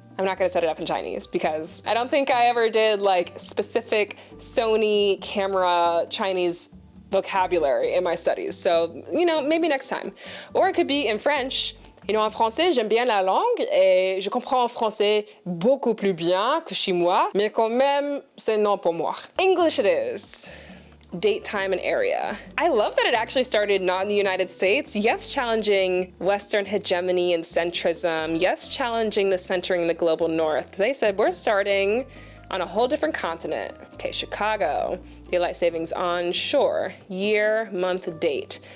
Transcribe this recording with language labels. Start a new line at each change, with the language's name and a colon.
English: I'm not gonna set it up in Chinese because I don't think I ever did like specific Sony camera Chinese vocabulary in my studies. So, you know, maybe next time. Or it could be in French. You know,
French: en français, j'aime bien la langue et je comprends en français beaucoup plus bien que chez moi, mais quand même, c'est non pour moi.
English: English it is. Date, time, and area. I love that it actually started not in the United States. Yes, challenging Western hegemony and centrism. Yes, challenging the centering the global north. They said we're starting on a whole different continent. Okay, Chicago. Daylight savings on, sure. Year, month, date.